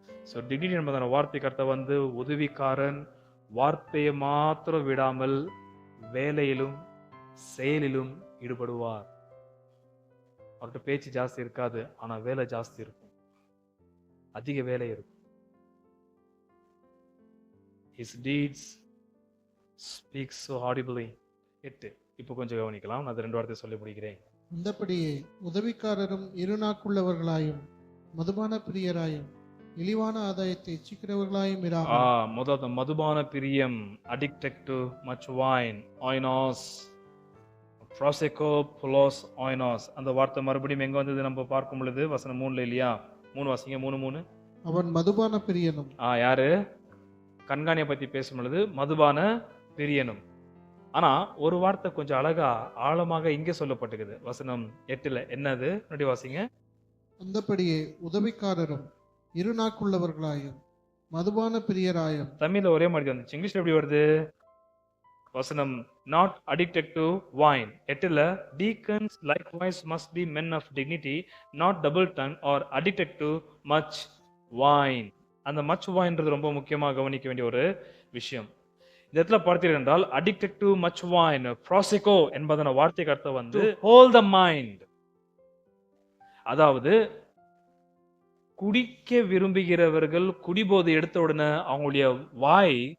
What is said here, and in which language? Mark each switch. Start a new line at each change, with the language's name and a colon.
Tamil: So degree என்பதான வார்த்தைக்கு அர்த்தம் வந்து உதவிக்காரன் வார்த்தையை மாத்திரம் விடாமல் வேலையிலும் செயலிலும் ஈடுபடுவார். அவர்கிட்ட பேச்சு ஜாஸ்தி இருக்காது, ஆனா வேலை ஜாஸ்தி இருக்கும், அதிக வேலை இருக்கும்.
English: His deeds speak so audibly. 8.
Tamil: இப்போ கொஞ்சம் கவனிக்கலாம், நான் 2 வார்த்தை சொல்லி முடிக்கிறேன். அந்தபடியே உதவிக்காரரும் இருநாக்குள்ளவர்களாயும் மதுபான பிரியராயும் இழிவான ஆதாயத்தை இச்சிக்கிறவர்களாயும் இராமல். முதல் மதுபான பிரியம்,
English: addicted to much wine,
Tamil: oinos, prosecco, pulos, oinos. அந்த வார்த்தை மறுபடியும் எங்க வந்தது நம்ம பார்க்கும் பொழுது வசனம் 3ல இல்லையா? 3 வாசிங்க, 3:3. அவன் மதுபான பிரியனும். யாரு? கண்காணியை பத்தி பேசும் பொழுது மதுபான பிரியனும். ஆனா ஒரு வார்த்தை கொஞ்சம் அழகா ஆழமாக இங்கே சொல்லப்பட்டிருக்குது வசனம் 8ல. என்னது? முன்னாடி வாசிங்க. அந்தபடியே உதவிக்காரரும் இருநாக்குள்ளவர்களாயும் மதுபான பிரியராயும். தமிழ்ல ஒரே மாதிரி வந்துச்சு, இங்கிலீஷ்ல எப்படி வருது?
English: வசனம் not addicted to wine. 8ல deacons likewise must be men of dignity, not double-tongued or addicted to much wine.
Tamil: அந்த
English: much wine
Tamil: ன்றது ரொம்ப முக்கியமாக கவனிக்க வேண்டிய ஒரு விஷயம். இந்த இடத்துல பார்த்தீர்கள் என்றால்
English: addicted to much wine,
Tamil: prosecco என்பதன வார்த்தைக்கு அர்த்தம் வந்து
English: hold the mind.
Tamil: அதாவது குடிக்க விரும்புகிறவர்கள் குடிபோதை எடுத்த உடனே அவங்களுடைய வாய்